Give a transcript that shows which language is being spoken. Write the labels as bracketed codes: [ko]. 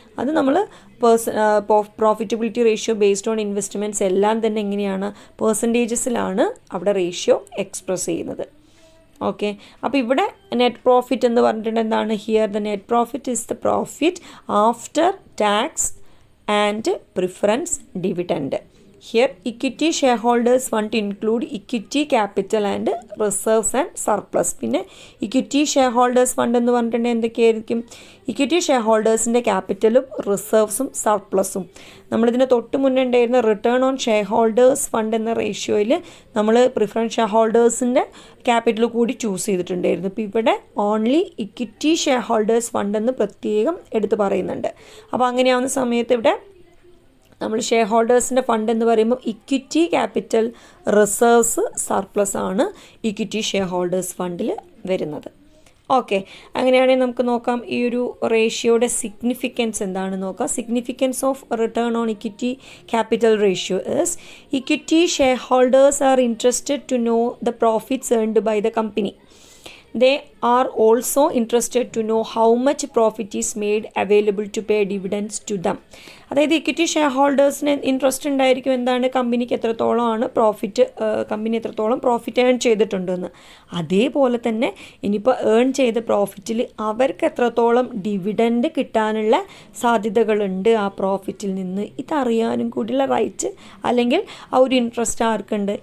[ml] അത് നമ്മൾ profitability ratio based on investments എല്ലാം തന്നെ എങ്ങനെയാണ്, പെർസെൻറ്റേജസിലാണ് അവിടെ റേഷ്യോ എക്സ്പ്രസ് ചെയ്യുന്നത്. ഓക്കെ, അപ്പോൾ ഇവിടെ നെറ്റ് പ്രോഫിറ്റ് എന്ന് പറഞ്ഞിട്ടുണ്ടെങ്കിൽ എന്താണ്, [en] Here the net profit is the profit after tax and preference dividend. Here, equity shareholders fund include equity capital and reserves and surplus. [ml] പിന്നെ ഇക്വിറ്റി ഷെയർഹോൾഡേഴ്സ് ഫണ്ട് എന്ന് പറഞ്ഞിട്ടുണ്ടെങ്കിൽ എന്തൊക്കെയായിരിക്കും? ഇക്വിറ്റി ഷെയർഹോൾഡേഴ്സിൻ്റെ ക്യാപിറ്റലും റിസർവ്സും സർപ്ലസും. നമ്മളിതിന് തൊട്ട് മുന്നേ ഉണ്ടായിരുന്ന return on share holders fund എന്ന റേഷ്യോയിൽ നമ്മൾ പ്രിഫറൻസ് ഷെയർ ഹോൾഡേഴ്സിൻ്റെ ക്യാപിറ്റൽ കൂടി ചൂസ് ചെയ്തിട്ടുണ്ടായിരുന്നു. ഇപ്പോൾ ഇവിടെ only equity share holders fund എന്ന് പ്രത്യേകം എടുത്ത് പറയുന്നുണ്ട്. അപ്പോൾ അങ്ങനെയാവുന്ന സമയത്ത് ഇവിടെ നമ്മൾ ഷെയർ ഹോൾഡേഴ്സിൻ്റെ ഫണ്ട് എന്ന് പറയുമ്പോൾ ഇക്വിറ്റി ക്യാപിറ്റൽ റിസർവ്സ് സർപ്ലസ് ആണ് ഇക്വിറ്റി ഷെയർ ഹോൾഡേഴ്സ് ഫണ്ടിൽ വരുന്നത്. ഓക്കെ, അങ്ങനെയാണെങ്കിൽ നമുക്ക് നോക്കാം ഈ ഒരു റേഷ്യോയുടെ സിഗ്നിഫിക്കൻസ് എന്താണെന്ന് നോക്കാം. [en] Significance of return on equity capital ratio is equity share holders are interested to know the profits earned by the company. They are also interested to know how much profit is made available to pay dividends to them. [ml] അതായത് equity share ഹോൾഡേഴ്സിന് interest ഉണ്ടായിരിക്കും എന്താണ് കമ്പനിക്ക് എത്രത്തോളമാണ് company എത്രത്തോളം profit earn ചെയ്തിട്ടുണ്ടെന്ന്. അതേപോലെ തന്നെ ഇനിയിപ്പോൾ ഏൺ ചെയ്ത പ്രോഫിറ്റിൽ അവർക്ക് എത്രത്തോളം ഡിവിഡൻഡ് കിട്ടാനുള്ള സാധ്യതകളുണ്ട് ആ പ്രോഫിറ്റിൽ നിന്ന്, ഇതറിയാനും കൂടിയുള്ള റൈറ്റ് അല്ലെങ്കിൽ ആ ഒരു ഇൻട്രസ്റ്റ് ആർക്കുണ്ട്?